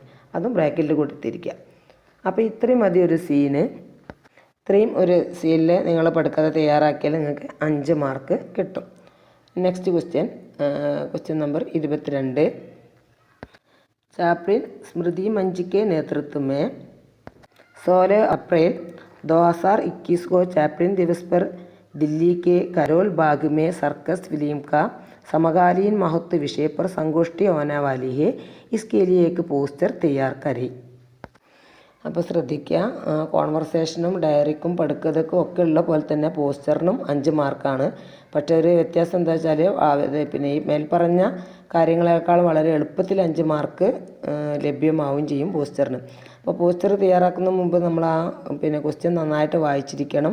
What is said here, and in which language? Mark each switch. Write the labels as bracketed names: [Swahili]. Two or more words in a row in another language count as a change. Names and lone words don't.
[Malayalam] അതും ബ്രാക്കറ്റിൽ കൊടുത്തിരിക്കുക. അപ്പോൾ ഇത്രയും മതി ഒരു സീന്. ഇത്രയും ഒരു സീനിൽ നിങ്ങൾ പടുക്കഥ തയ്യാറാക്കിയാൽ നിങ്ങൾക്ക് 5 മാർക്ക് കിട്ടും. [English] Next question number 22. [Hindi] ചാപ്ലിൻ സ്മൃതി मंच के नेतृत्व में 16 अप्रैल 2021 को चैपलिन दिवस पर दिल्ली के करोल बाग में सर्कस फिल्म का समकालीन महत्व विषय पर संगोष्ठी होने वाली है, इसके लिए एक पोस्टर तैयार करें. [Malayalam] അപ്പോൾ ശ്രദ്ധിക്കുക, കോൺവെർസേഷനും ഡയറിക്കും പടുക്കഥയ്ക്കും ഒക്കെ ഉള്ള പോലെ തന്നെ പോസ്റ്ററിനും 5 മാർക്കാണ്. പക്ഷേ ഒരു വ്യത്യാസം എന്താ വെച്ചാൽ പിന്നെ ഈ മേൽപ്പറഞ്ഞ കാര്യങ്ങളെക്കാൾ വളരെ എളുപ്പത്തിൽ 5 മാർക്ക് ലഭ്യമാവുകയും ചെയ്യും പോസ്റ്ററിന്. അപ്പോൾ പോസ്റ്റർ തയ്യാറാക്കുന്ന മുമ്പ് നമ്മൾ പിന്നെ ക്വസ്റ്റ്യൻ നന്നായിട്ട് വായിച്ചിരിക്കണം.